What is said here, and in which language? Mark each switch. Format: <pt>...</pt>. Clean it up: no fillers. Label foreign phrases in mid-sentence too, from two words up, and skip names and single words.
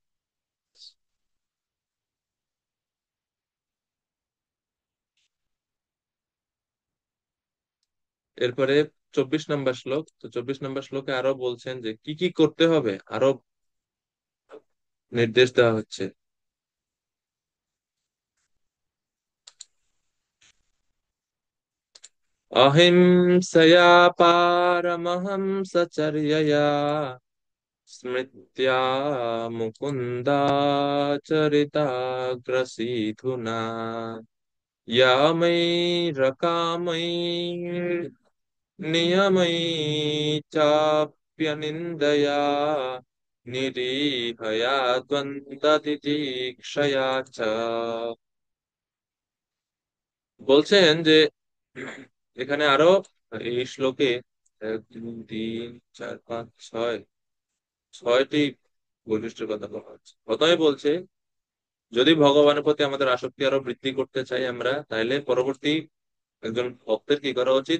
<bn>এরপরে 24 নম্বর শ্লোক। তো 24 নম্বর শ্লোকে আরো বলছেন যে কি কি করতে হবে, আরো নির্দেশ দেওয়া হচ্ছে।</bn> <sa>अहिंसया पारमहंसचर्यया स्मृत्या मुकुन्दाचरिताग्रसीधुना या मयि चाप्यनिन्दया निरीहया द्वन्द्वतितिक्षया च।</sa> <bn>বলছেন যে এখানে আরো এই শ্লোকে 1 2 3 4 5 6 ছয়টি বৈশিষ্ট্যের কথা বলা হচ্ছে। প্রথমে বলছে যদি ভগবানের প্রতি আমাদের আসক্তি আরো বৃদ্ধি করতে চাই আমরা, তাহলে পরবর্তী একজন ভক্তের কি করা উচিত?</bn>